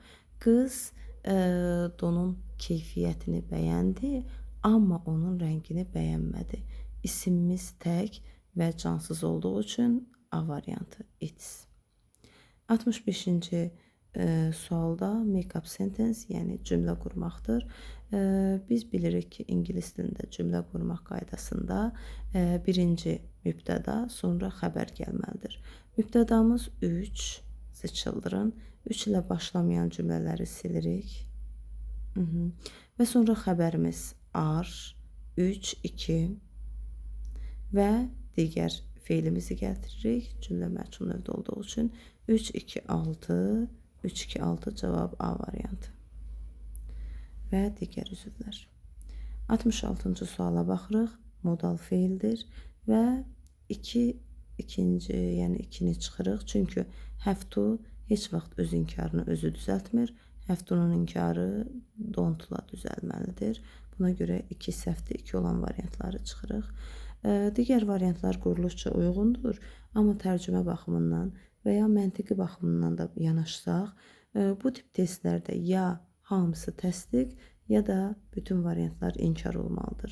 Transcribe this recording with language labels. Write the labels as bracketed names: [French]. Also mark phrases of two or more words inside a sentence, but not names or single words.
[Azerbaijani] Qız donun keyfiyyətini bəyəndi, amma onun rəngini bəyənmədi. İsimimiz tək və cansız olduğu üçün A variantı it's. 65-ci sualda [English] make-up sentence, [Azerbaijani] yəni cümlə qurmaqdır. Biz bilirik ki, ingilis dilində cümlə qurmaq qaydasında birinci mübtəda, sonra xəbər gəlməlidir. Mübtədamız 3, [English] the children. [Azerbaijani] 3 ilə başlamayan cümlələri silirik. Və sonra xəbərimiz are, 3, 2 və digər feilimizi gətiririk. Cümlə məchul növdə olduğu üçün 3, 2, 6, 3, 2, 6 cavab A variantı və digər üzvlər. 66-cı suala baxırıq. Modal feildir və ikinci, yəni 2-ni çıxırıq. Çünki [English] have to [Azerbaijani] heç vaxt öz inkarını özü düzəltmir. [English] Have to-nun [Azerbaijani] inkarı don't-la düzəlməlidir. Buna görə 2 səhvdir, 2 olan variantları çıxırıq. Digər variantlar quruluşça uyğundur, amma tərcümə baxımından və ya məntiqi baxımından da yanaşsaq, bu tip testlərdə ya hamısı təsdiq, ya da bütün variantlar inkar olmalıdır.